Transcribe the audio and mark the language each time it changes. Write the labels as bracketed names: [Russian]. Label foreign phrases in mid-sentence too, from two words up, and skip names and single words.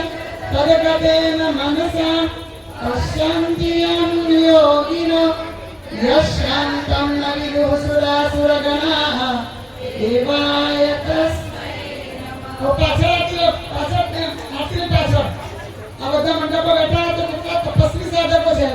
[Sanskrit] तदगतेन मनसा पश्यन्त्यं योगिनो यशान्तं न विदुः सुरासुरगणाः देवाय तस्मै नमः. [Gujarati] પાછળ આ બધા મંડપો બેઠા તો કેટલા તપસ્વી સાધકો છે.